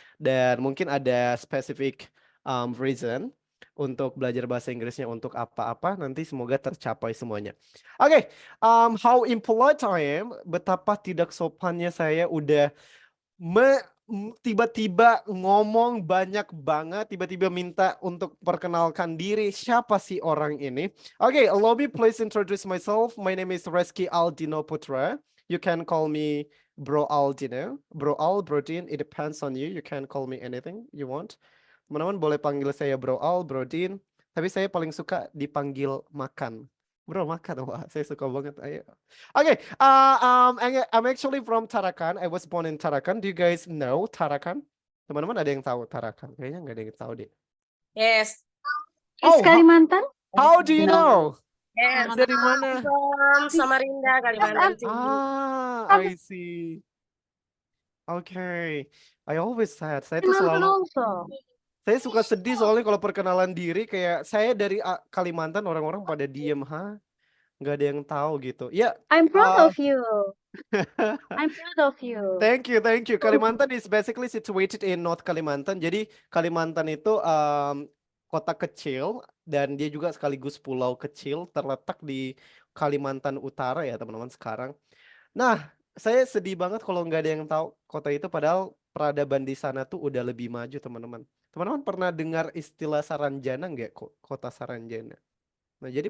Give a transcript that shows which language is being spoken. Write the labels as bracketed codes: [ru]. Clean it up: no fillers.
[id] Dan mungkin ada [en] specific reason [id] untuk belajar bahasa Inggrisnya untuk apa-apa, nanti semoga tercapai semuanya. Oke, [en] how impolite I am, [id] betapa tidak sopannya saya udah tiba-tiba ngomong banyak banget, tiba-tiba minta untuk perkenalkan diri, siapa sih orang ini? [en] Oke, allow me please introduce myself. My name is Reski Aldino Putra. You can call me Bro Aldino. Bro Al, Bro Din, it depends on you. You can call me anything you want. [id] Teman-teman boleh panggil saya Bro Al, Bro Din, tapi saya paling suka dipanggil makan. Bro makan, wah saya suka banget. Ayo. [en] Okay, I'm actually from Tarakan. I was born in Tarakan. Do you guys know Tarakan? [id] Teman-teman ada yang tahu Tarakan? Kayaknya nggak ada yang tahu deh. [en] Yes. Oh, [id] Kalimantan? [en] How do you know? Yes. [id] Dari mana? [en] From Samarinda, Kalimantan Timur. I see. Okay, I always said [id] saya tuh selalu saya suka sedih soalnya kalau perkenalan diri kayak saya dari Kalimantan orang-orang pada diem, nggak ada yang tahu gitu. Ya. [en] I'm proud of you. I'm proud of you. Thank you. Kalimantan is basically situated in North Kalimantan. [id] Jadi Kalimantan itu kota kecil dan dia juga sekaligus pulau kecil terletak di Kalimantan Utara ya teman-teman sekarang. Nah, saya sedih banget kalau nggak ada yang tahu kota itu padahal peradaban di sana tuh udah lebih maju, teman-teman. Teman-teman pernah dengar istilah Saranjana nggak? Kota Saranjana. Nah, jadi